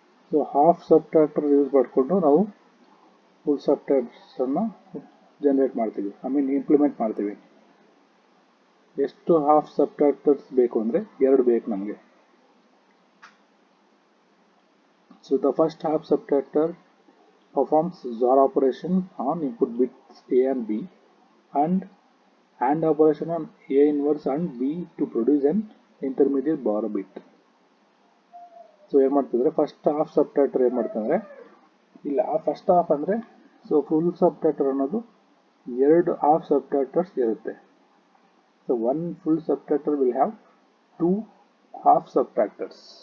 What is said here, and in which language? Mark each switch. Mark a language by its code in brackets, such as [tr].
[kn] So half subtractor use ಮಾಡಿಕೊಂಡು ನಾವು full ಸಬ್ಟ್ರಾಕ್ಟರ್ಸನ್ನು generate ಮಾಡ್ತೀವಿ, ಇಂಪ್ಲಿಮೆಂಟ್ ಮಾಡ್ತೀವಿ. ಎಷ್ಟು ಹಾಫ್ ಸಬ್ಟ್ರಾಕ್ಟರ್ಸ್ ಬೇಕು ಅಂದರೆ 2 ಬೇಕು ನಮಗೆ. [en] So the first half subtractor performs XOR operation on input bits A and B and AND operation on A inverse and B to produce an intermediate borrow bit. [kn] So ಏನು ಮಾಡ್ತಿದ್ರೆ first half subtractor ಏನು ಮಾಡ್ತಂದ್ರೆ, ಇಲ್ಲ first half ಅಂದರೆ so full subtractor ಅನ್ನೋದು 2 half ಸಬ್ಟ್ರಾಕ್ಟರ್ಸ್ ಇರುತ್ತೆ. [en] So 1 full subtractor will have 2 half subtractors.